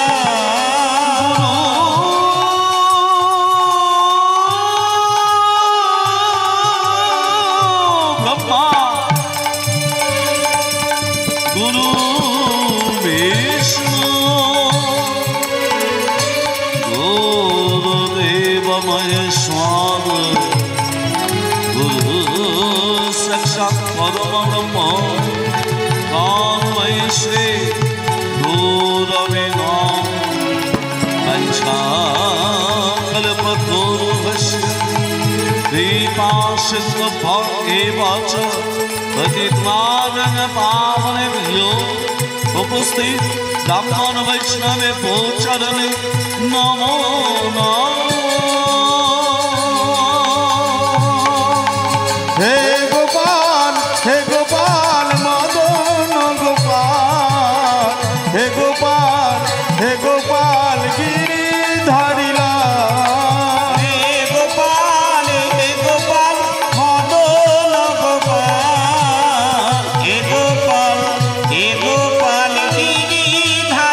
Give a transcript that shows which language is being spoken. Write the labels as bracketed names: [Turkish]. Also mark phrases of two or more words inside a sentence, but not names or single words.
[Sanskrit] ব্রহ্মা গুরু বিষ্ণু গুরুদেব মহেশ্বর গুরু সাক্ষাৎ পরম ব্রহ্ম তন্ময় শ্রী গুরবে নমঃ পঞ্চাকল্পতরুভ্যশ্চ कृपासिन्धुभ्येवच पतितपावन पावनेभ्यो उपस्थित ब्राह्मण वैष्णवे चरणे नमो नमः [Bangla] হে গোপাল মদন গোপাল হে গোপাল গিরিধারী রাম হে গোপাল মদন গোপাল হে গোপাল গিরিধারী